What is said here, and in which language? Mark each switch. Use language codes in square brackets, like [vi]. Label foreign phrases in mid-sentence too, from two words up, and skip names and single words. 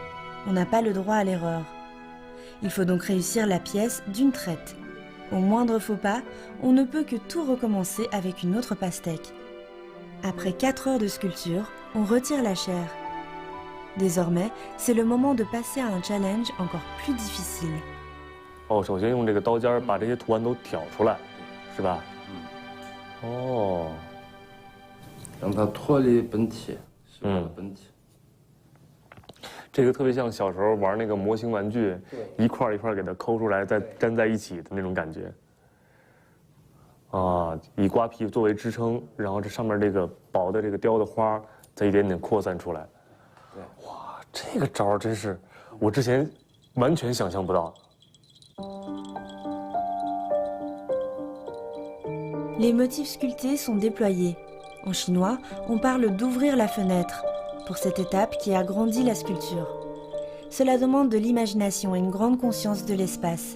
[fr] On n'a pas le droit à l'erreur. Il faut donc réussir la pièce d'une traite. Au moindre faux pas, on ne peut que tout recommencer avec une autre pastèque. Après 4 heures de sculpture, on retire la chair. Désormais, c'est le moment de passer à un challenge encore plus difficile. [zh] 哦，首先用这个刀尖把这些图案都挑出来，是吧？哦，让它脱离本体，本体。这个特别像小时候玩那个模型玩具，一块一块给它抠出来，再粘在一起的那种感觉。啊，以瓜皮作为支撑，然后这上面这个薄的这个雕的花，再一点点扩散出来。对，哇，这个招真是我之前完全想象不到。 [fr] Les motifs sculptés sont déployés. En chinois, on parle d'ouvrir la fenêtre, pour cette étape qui agrandit la sculpture. Cela demande de l'imagination et une grande conscience de l'espace.